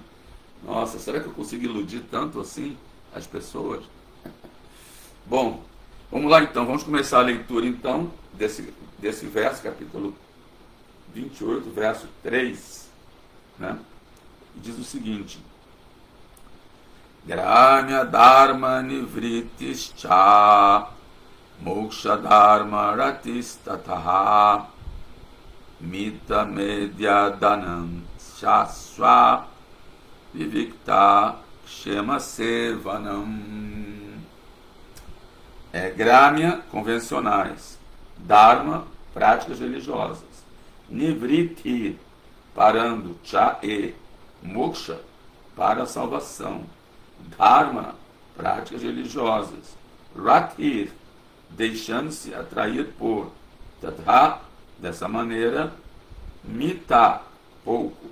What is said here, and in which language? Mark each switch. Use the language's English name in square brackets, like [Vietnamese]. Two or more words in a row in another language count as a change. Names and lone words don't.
[Portuguese] Nossa, será que eu consigo iludir tanto assim as pessoas? Bom, vamos lá então, vamos começar a leitura então desse verso, capítulo 28, verso 3, né? E diz o seguinte: [Sanskrit] Gramya Dharma Nivritis Cha Moksha Dharma Ratis Tataha Mita Medya Danam Shaswa Vivikta Kshema Sevanam. [Portuguese] Gramya, convencionais. Dharma, práticas religiosas. Nivriti, parando. Cha e Moksha, para a salvação. Dharma, práticas religiosas. Ratir, deixando-se atrair por. Tatha, dessa maneira. Mita, pouco.